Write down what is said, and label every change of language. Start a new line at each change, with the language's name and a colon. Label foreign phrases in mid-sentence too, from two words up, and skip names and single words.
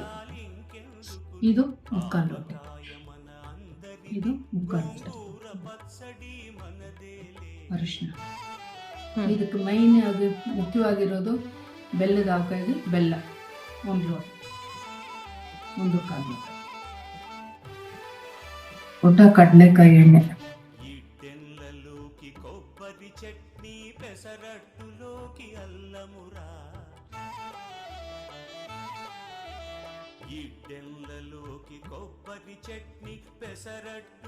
Kannada: ಇದು 3/4 ಲೋಟ. ಇದು 3/4 ಲೋಟ ಅರಿಶಿನ. ಇದಕ್ಕೆ ಮೈನ್ ಆಗಿ ಮುಖ್ಯವಾಗಿರೋದು ಬೆಲ್ಲದ ಹಾಕಾಗಿ ಬೆಲ್ಲ 1 ಲೋಟ, 1/4 ಲೋಟ ಕಡಲೆಕಾಯಿ ಎಣ್ಣೆ.
Telugu: కొబ్బరి చట్నీ పెసరట్టులోకి అల్లమురా, ఇడ్డెన్లలోకి కొబ్బరి చట్నీ పెసరట్టు